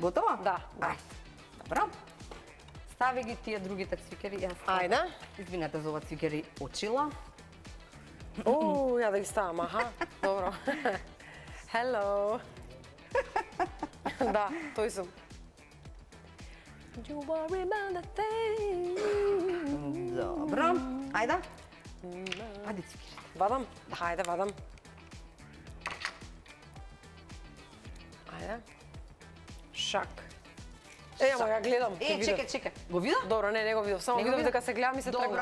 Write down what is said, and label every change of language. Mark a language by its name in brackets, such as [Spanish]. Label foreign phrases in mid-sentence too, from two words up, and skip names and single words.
[Macedonian] Готова? Да. Добро. Стави ги тие другите цвикери. Ајде. Извинете за ова цвикери очила. Ја да ги ставам, аха. Добро. Hello. Да, тој сум. [English] You worry about the thing. [Macedonian] Добро. Ајде. Ајде цвикерите. Вадам? Ајде, вадам. Ајде. Шак. Ама ја гледам. Чекај. Го видов? Добро, не го видов. Само видов дека се гледам и се тргнам.